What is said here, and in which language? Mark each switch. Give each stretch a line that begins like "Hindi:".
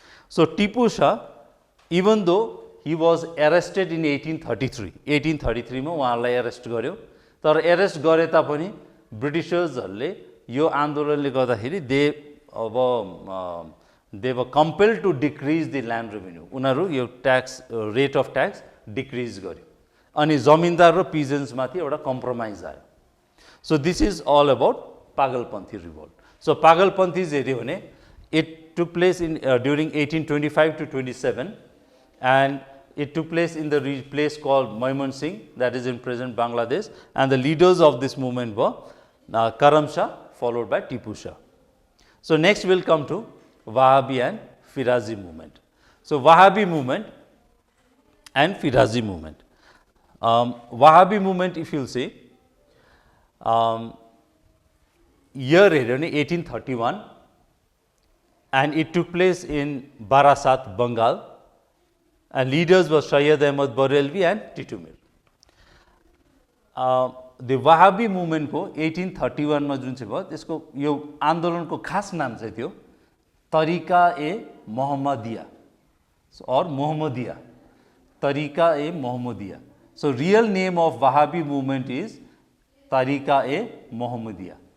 English: so Tipu Shah even though he was arrested in 1833
Nepali: मा उहाँलाई arrest गर्यो, तर एरेस्ट गरे तापनि ब्रिटिसर्सहरूले यो आन्दोलनले गर्दाखेरि
English: They were compelled to decrease the land revenue.
Nepali: उनीहरू यो tax rate of tax decrease गर्यो अनि जमिनदार र पिजेन्ट्समाथि एउटा कम्प्रोमाइज आयो.
English: So this is all about Pagalpanthi revolt. So Pagalpanthis
Nepali: हेऱ्यो भने
English: It took place in during 1825 to 27 and it took place in the place called Mymensingh, that is in present Bangladesh, and the leaders of this movement were Karam Shah followed by Tipu Shah. So next we will come to Wahhabi and Firazi movement. So Wahhabi movement and Firazi movement. Wahhabi movement, if you will see, year 1831 and it took place in Barasat, Bengal, and leaders were Syed Ahmad Barelvi and Titu Mir.
Nepali: The Wahhabi movement को 1831 में जुन चाहिँ भयो त्यसको यो आन्दोलनको खास नाम चाहिँ थियो तरिका ए मोहम्मदिया और मोहम्मदिया, तरिका ए Mohammadia.
English: So real name of Wahhabi movement is Tariqa e Mohammadiyya.